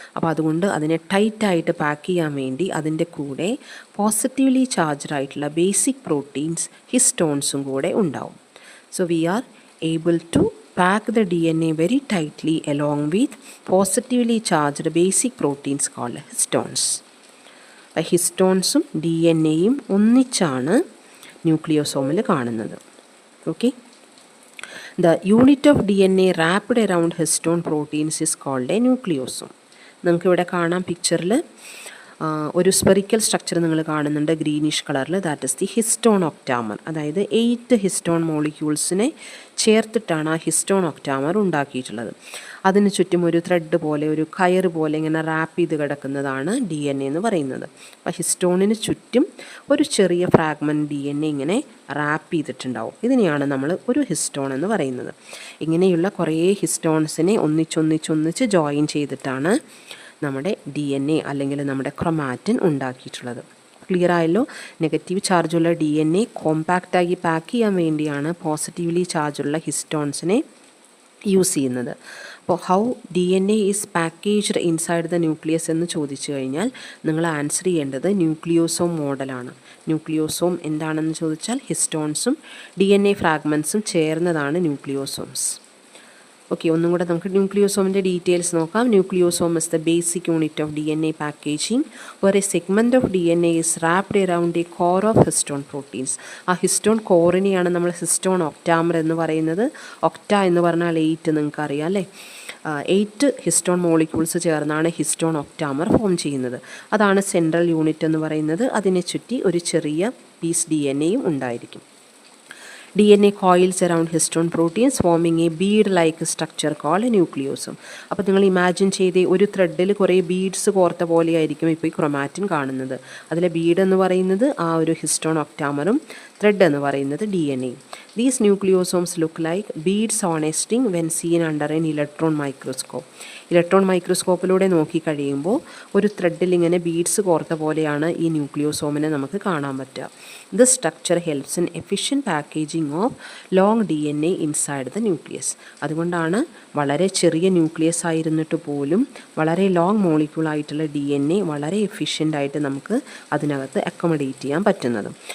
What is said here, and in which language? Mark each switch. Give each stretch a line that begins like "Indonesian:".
Malayalam: അപ്പോൾ അതുകൊണ്ട് അതിനെ ടൈറ്റായിട്ട് പാക്ക് ചെയ്യാൻ വേണ്ടി അതിൻ്റെ കൂടെ പോസിറ്റീവ്ലി ചാർജ്ഡ് ആയിട്ടുള്ള ബേസിക് പ്രോട്ടീൻസ് ഹിസ്റ്റോൺസും കൂടെ ഉണ്ടാവും.
English: So we are able to pack the DNA very tightly along with positively charged basic proteins called histones.
Malayalam: അപ്പോൾ ഹിസ്റ്റോൺസും DNA-യും ഒന്നിച്ചാണ് ന്യൂക്ലിയോസോമിൽ കാണുന്നത്.
English: Okay, the unit of DNA wrapped around histone proteins is called a nucleosome.
Malayalam: നമുക്കിവിടെ കാണാം പിക്ചറിൽ ഒരു spherical structure നിങ്ങൾ കാണുന്നുണ്ട് greenish കളറിൽ.
English: That is the histone octamer.
Malayalam: അതായത് 8 ഹിസ്റ്റോൺ മോളിക്യൂൾസിനെ ചേർത്തിട്ടാണ് ആ ഹിസ്റ്റോൺ ഒക്ടാമർ ഉണ്ടാക്കിയിട്ടുള്ളത്. അതിന് ചുറ്റും ഒരു ത്രെഡ് പോലെ, ഒരു കയർ പോലെ ഇങ്ങനെ റാപ്പ് ചെയ്ത് കിടക്കുന്നതാണ് DNA എന്ന് പറയുന്നത്. അപ്പോൾ ഹിസ്റ്റോണിന് ചുറ്റും ഒരു ചെറിയ ഫ്രാഗ്മെൻറ്റ് DNA ഇങ്ങനെ റാപ്പ് ചെയ്തിട്ടുണ്ടാവും. ഇതിനെയാണ് നമ്മൾ ഒരു ഹിസ്റ്റോൺ എന്ന് പറയുന്നത്. ഇങ്ങനെയുള്ള കുറേ ഹിസ്റ്റോൺസിനെ ഒന്നിച്ചൊന്നിച്ചൊന്നിച്ച് ജോയിൻ ചെയ്തിട്ടാണ് നമ്മുടെ DNA അല്ലെങ്കിൽ നമ്മുടെ ക്രൊമാറ്റിൻ ഉണ്ടാക്കിയിട്ടുള്ളത്. ക്ലിയർ ആയല്ലോ? നെഗറ്റീവ് ചാർജുള്ള DNA കോമ്പാക്റ്റായി പാക്ക് ചെയ്യാൻ വേണ്ടിയാണ് പോസിറ്റീവ്ലി ചാർജുള്ള ഹിസ്റ്റോൺസിനെ യൂസ് ചെയ്യുന്നത്. അപ്പോൾ
English: how DNA is packaged inside the nucleus
Malayalam: എന്ന് ചോദിച്ചു കഴിഞ്ഞാൽ നിങ്ങൾ ആൻസർ ചെയ്യേണ്ടത് ന്യൂക്ലിയോസോം മോഡലാണ്. ന്യൂക്ലിയോസോം എന്താണെന്ന് ചോദിച്ചാൽ ഹിസ്റ്റോൺസും DNA ഫ്രാഗ്മെൻസും ചേർന്നതാണ് ന്യൂക്ലിയോസോംസ്. ഓക്കെ, ഒന്നും കൂടെ നമുക്ക് ന്യൂക്ലിയോസോമിൻ്റെ ഡീറ്റെയിൽസ് നോക്കാം.
English: Nucleosome is the basic unit of DNA packaging where a segment of DNA is wrapped around a core of histone proteins.
Malayalam: ആ ഹിസ്റ്റോൺ കോറിനെയാണ് നമ്മൾ ഹിസ്റ്റോൺ ഒക്ടാമർ എന്ന് പറയുന്നത്. ഒക്ട എന്ന് പറഞ്ഞാൽ 8 നിങ്ങൾക്കറിയാം, അല്ലേ? 8 ഹിസ്റ്റോൺ മോളിക്യൂൾസ് ചേർന്നാണ് ഹിസ്റ്റോൺ ഒക്ടാമർ ഫോം ചെയ്യുന്നത്. അതാണ് സെൻട്രൽ യൂണിറ്റ് എന്ന് പറയുന്നത്. അതിനെ ചുറ്റി ഒരു ചെറിയ പീസ് DNA-യും ഉണ്ടായിരിക്കും.
English: DNA coils around histone proteins forming a bead-like structure called a nucleosome.
Malayalam: അപ്പോൾ നിങ്ങൾ ഇമാജിൻ ചെയ്തേ ഒരു ത്രെഡിൽ കുറേ ബീഡ്സ് കോർത്ത പോലെയായിരിക്കും ഇപ്പോൾ ഈ ക്രൊമാറ്റിൻ കാണുന്നത്. അതിലെ ബീഡ് എന്ന് പറയുന്നത് ആ ഒരു ഹിസ്റ്റോൺ ഒക്ടാമറും ത്രെഡ് എന്ന് പറയുന്നത് DNA-യും.
English: These nucleosomes look like beads on a string when seen under an electron microscope.
Malayalam: Electron മൈക്രോസ്കോപ്പിലൂടെ നോക്കിക്കഴിയുമ്പോൾ ഒരു ത്രെഡിൽ ഇങ്ങനെ ബീഡ്സ് കോർത്ത പോലെയാണ് ഈ ന്യൂക്ലിയോസോമിനെ നമുക്ക് കാണാൻ പറ്റുക.
English: This structure helps in efficient packaging of long DNA inside the nucleus.
Malayalam: അതുകൊണ്ടാണ് വളരെ ചെറിയ ന്യൂക്ലിയസ് ആയിരുന്നിട്ട് പോലും വളരെ ലോങ് മോളിക്യൂളായിട്ടുള്ള DNA വളരെ എഫിഷ്യൻ്റായിട്ട് നമുക്ക് അതിനകത്ത് അക്കോമഡേറ്റ് ചെയ്യാൻ പറ്റുന്നത്.